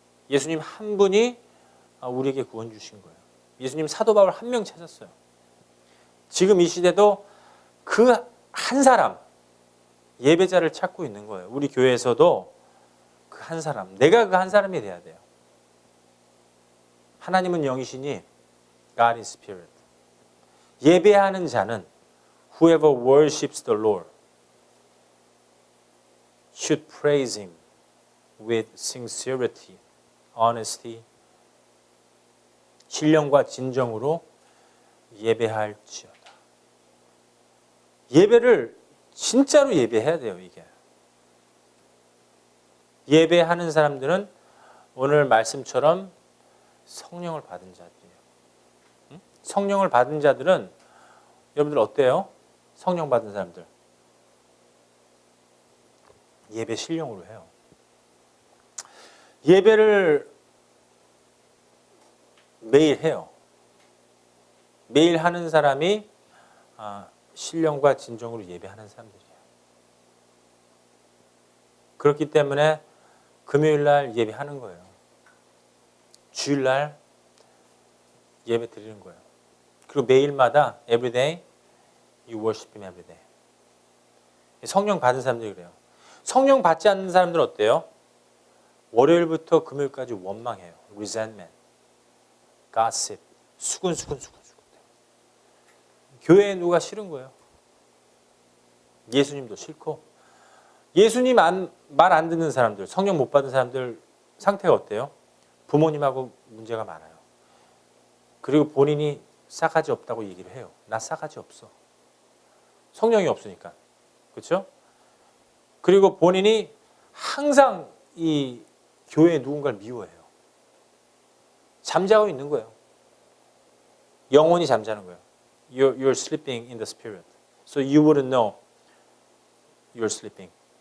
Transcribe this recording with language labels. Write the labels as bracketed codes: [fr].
[ko] 예수님 한 분이 우리에게 구원 주신 거예요. 예수님 사도 바울 한 명 찾았어요. 지금 이 시대도 그 한 사람, 예배자를 찾고 있는 거예요. 우리 교회에서도 그 한 사람, 내가 그 한 사람이 돼야 돼요. [en] 하나님은 영이시니 God is Spirit. 예배하는 자는 whoever worships the Lord should praise Him with sincerity, honesty, 신령과 진정으로 예배할지어다. [ko] 예배를 진짜로 예배해야 돼요. 이게 예배하는 사람들은 오늘 말씀처럼 성령을 받은 자들이에요. 성령을 받은 자들은 여러분들 어때요? 성령 받은 사람들 예배 신령으로 해요. 예배를 매일 해요. 매일 하는 사람이 신령과 진정으로 예배하는 사람들이에요. 그렇기 때문에 금요일날 예배하는 거예요. 주일날 예배 드리는 거예요. [en] 그리고 매일마다 every day you worship Him every day. [ko] 성령 받은 사람들이 그래요. 성령 받지 않는 사람들은 어때요? 월요일부터 금요일까지 원망해요. [en] resentment, gossip, 수근수근. [ko] 교회에 누가 싫은 거예요. 예수님도 싫고 예수님 말 안 듣는 사람들, 성령 못 받은 사람들 상태가 어때요? 부모님하고 문제가 많아요. 그리고 본인이 싸가지 없다고 얘기를 해요. 나 싸가지 없어. 성령이 없으니까. 그렇죠? 그리고 본인이 항상 이 교회에 누군가를 미워해요. 잠자고 있는 거예요. 영혼이 잠자는 거예요. [en] You're sleeping in the spirit. So you wouldn't know you're sleeping.